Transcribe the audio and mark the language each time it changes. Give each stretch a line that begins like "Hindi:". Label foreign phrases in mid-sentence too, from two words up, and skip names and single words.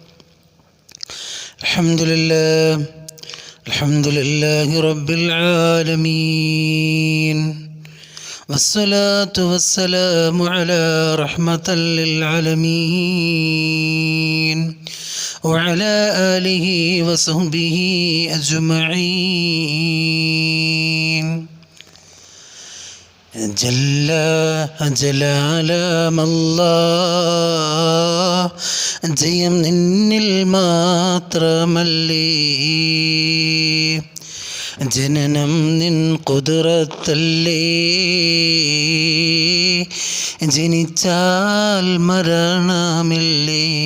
Arabic: الحمد لله رب العالمين، والصلاة والسلام على رحمة للعالمين وعلى آله وصحبه أجمعين.
Malayalam: ജയം നിന്നിൽ മാത്രമല്ലേ, ജനനം നിൻ ഖുദ്റത്തല്ലേ, ജനിച്ചാൽ മരണമില്ലേ.